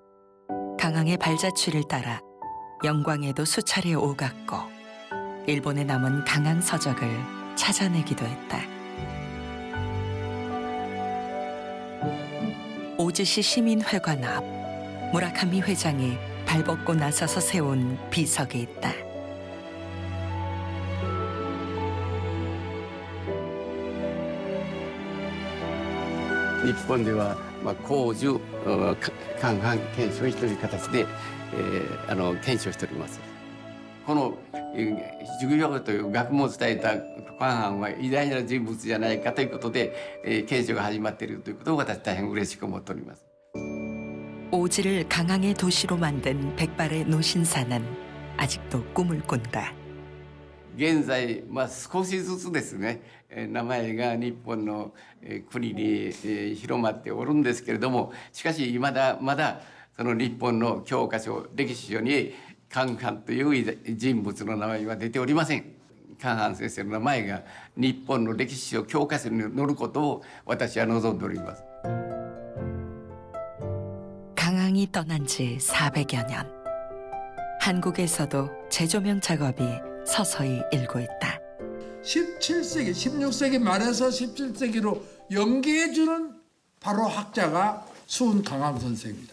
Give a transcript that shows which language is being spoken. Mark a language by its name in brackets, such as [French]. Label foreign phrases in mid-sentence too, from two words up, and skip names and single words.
[Korean] 강항의 발자취를 따라 영광에도 수차례 오갔고 일본에 남은 강항 서적을 찾아내기도 했다. 오즈시 시민회관 앞 무라카미 회장이 발벗고 나서서 세운 비석이 있다. [Japanese] 日本では公授官藩検証という形で、検証しております。この儒教という学問を伝えた官藩は偉大な人物じゃないかということで、検証が始まっているということを私大変嬉しく思っております。 [Korean] 오지를 강항의 도시로 만든 백발의 노신사는 아직도 꿈을 꾼다. [Japanese] 現在、少しずつですね、名前が日本の国に広まっておるんですけれども、しかしまだその日本の教科書、歴史書に韓藩という人物の名前は出ておりません。韓藩先生の名前が日本の歴史書、教科書に載ることを私は望んでおります。 [Korean] 강항이 떠난 지 400여 년. 한국에서도 재조명 작업이 서서히 일고 있다. 17세기, 16세기 말에서 17세기로 연계해주는 바로 학자가 수훈 강항 선생입니다.